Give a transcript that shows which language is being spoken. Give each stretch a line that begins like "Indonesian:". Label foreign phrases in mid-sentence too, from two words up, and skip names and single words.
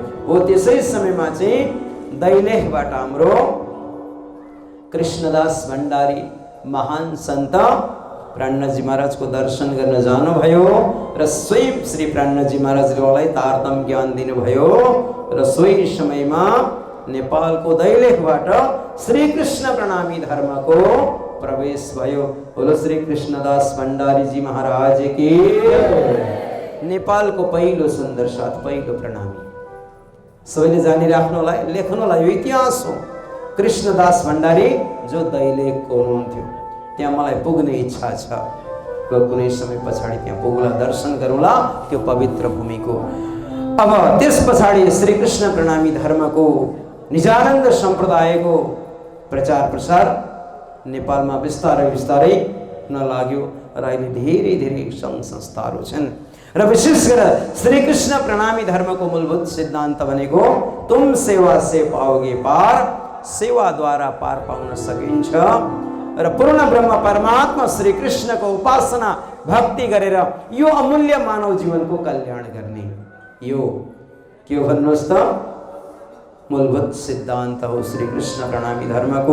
Nepali: हो त्यसै समयमा चाहिँ दैलेखबाट हाम्रो कृष्णदास भण्डारी महान सन्त प्राणजी महाराजको दर्शन गर्न जानुभयो र स्वयं श्री प्राणजी महाराजले उहाँलाई तारतम ज्ञान दिनुभयो र सोही समयमा नेपालको दैलेखबाट श्री कृष्ण प्रणामी धर्मको प्रवेश भयो।
Hindi: बोलो श्री कृष्णदास भण्डारी जी महाराज की।
Nepali: नेपालको पहिलो सुन्दर साथ पहिलो प्रणामी सबैले जानिराख्नुलाई लेख्नुलाई यो इतिहास हो। कृष्णदास भण्डारी जो दैलेखको हुनुहुन्थ्यो, त्यहाँ मलाई पुग्ने इच्छा छ। कुनै समय पछाडि त्यहाँ पुग्ला, दर्शन गरौँला त्यो पवित्र भूमिको। अब त्यस पछाडि श्री कृष्ण प्रणामी धर्मको निजानन्द सम्प्रदायको प्रचार प्रसार नेपालमा बिस्तारै बिस्तारै हुन लाग्यो र अहिले धेरै धेरै सङ्घ संस्थाहरू छन् र विशेष गरेर श्री कृष्ण प्रणामी धर्मको मूलभूत सिद्धान्त भनेको
Hindi: तुम सेवा से पाओगे पार,
Nepali: सेवाद्वारा पार पाउन सकिन्छ र पूर्ण ब्रह्म परमात्मा श्री कृष्णको उपासना भक्ति गरेर यो अमूल्य मानव जीवनको कल्याण गर्ने यो के हो भन्नुहोस् त मूलभूत सिद्धान्त हो श्री कृष्ण प्रणामी धर्मको।